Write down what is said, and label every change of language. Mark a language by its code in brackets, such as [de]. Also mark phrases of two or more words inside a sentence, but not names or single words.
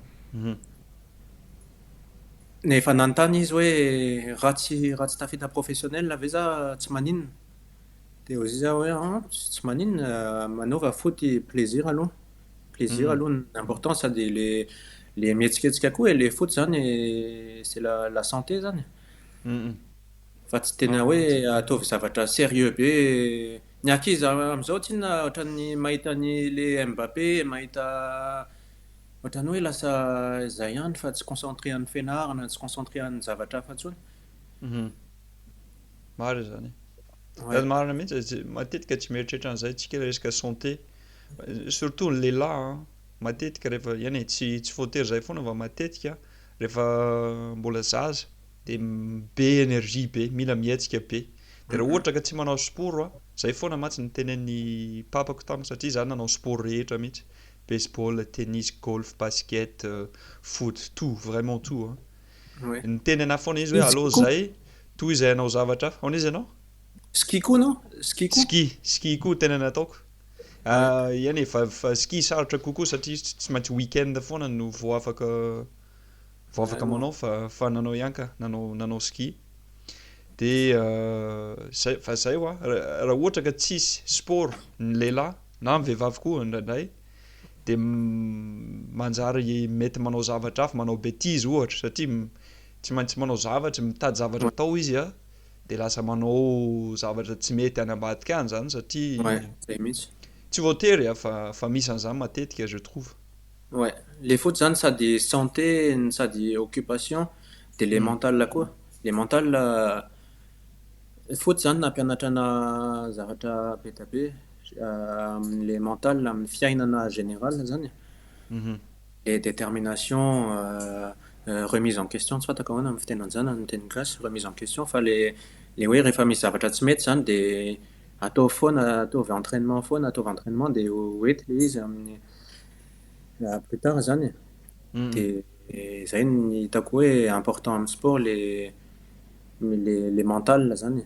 [mg] Nefa nanontany izy hoe raha tsy tafita professionnel ave za tsy maninona dia ozy izy hoe tsy maninona manova [fr] foot plaisir [mg] aloha l'important sady le mihetsiketsika koa e le foot zany [fr] c'est la santé [mg] zany fa tsy tena hoe ataovy zavatra sérieux be ny ankizy am'izao tsy inona ohatran'ny mahita ny le Mbappé mahita ohatran'ny hoe lasa izay ihany fa tsy concentré amin'ny fianarana tsy concentré amin'ny zavatra hafa intsony. Marina zany [fr] Ouais. [mg] marina mihitsy matetika tsy mieritreritra an'izay tsika resaka [fr] santé surtout [mg] ny lehilahy matetika rehefa eny tsy voatery zay foana fa matetika rehefa mbola zaza dia be énergie be mila mihetsika be dia raha ohatra ka tsy manao sport zay foana mantsy ny tenen'ny papako tamiko satria izaho nanao sport rehetra mihitsy [fr] baseball tennis golf basket foot tout vraiment tout Ouais. [mg] ny tenena foana izy hoe allo zay toy izay anao zavatra hafa hoana izy ianao Ski koa non ski koa tena nataoko eny fa ski sarotra kokoa satria tsy maintsy weekend foana no vao afaka manao fa nanao ihany ka nanao ski dia fa zay raha ohatra ka tsisy sport ny lehilahy na ny vehivavy koa indraindray dia manjary mety manao zavatra hafa manao bêtise ohatra satria tsy maintsy manao zavatra mitady zavatra atao izy dia lasa manao zavatra tsy mety any ambadika any zany satria zay mihitsy. tsy voatery fa misy an'izany matetika [fr] je trouve. Ouais, les foot [mg] zany sady santé sady occupation dia [fr] le mental [mg] koa [fr] le mental [mg] foot zany nampianatrana zavatra be amin' [fr] le mental [mg] amin'ny fiainana général zany [fr] et détermination remise en question [mg] tsy fantako ahoana amin'ny fiteny an'izany amin'ny teny gasy [fr] remise en question [mg] fa le hoe rehefa misy zavatra tsy mety zany dia ataovy entraînement dia hoety le izy amin'ny [fr] plus tard [mg] zany dia zay ny hitako hoe important amin'ny sport [fr] le mental [mg] zany.